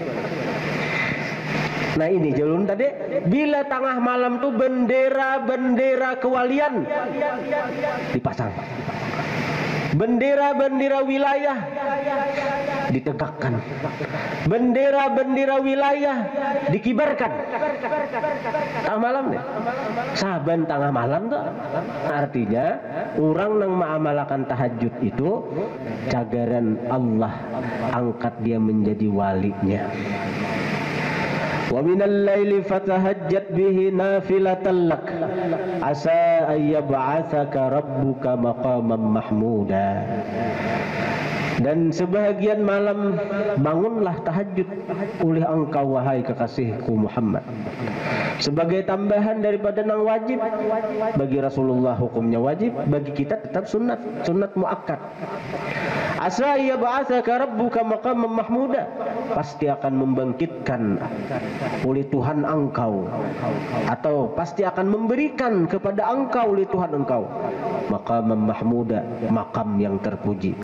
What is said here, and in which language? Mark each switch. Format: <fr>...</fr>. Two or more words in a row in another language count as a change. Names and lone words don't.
<bjn>Nah ini jalun tadi, bila tengah malam tuh bendera-bendera kewalian dipasang, bendera-bendera wilayah ditegakkan, bendera-bendera wilayah dikibarkan. Tengah malam nih, saban tengah malam tuh artinya orang yang mengamalkan tahajud itu cagaran Allah angkat dia menjadi walinya.</bjn> <ar>ومن الليل فتهجد به نافلة لك عسى أن يبعثك ربك مقاما محمودا.</ar> <bjn>Dan sebahagian malam bangunlah tahajud oleh engkau wahai kekasihku Muhammad, sebagai tambahan daripada nang wajib. Bagi Rasulullah hukumnya wajib, bagi kita tetap sunat muakkad.</bjn> <ar>عسى يبعثك ربك مقاما محمودا,</ar> <bjn>pasti akan membangkitkan oleh Tuhan engkau, atau pasti akan memberikan kepada engkau oleh Tuhan engkau</bjn> <ar>مقاما محمودا,</ar> <bjn>makam yang terpuji.</bjn>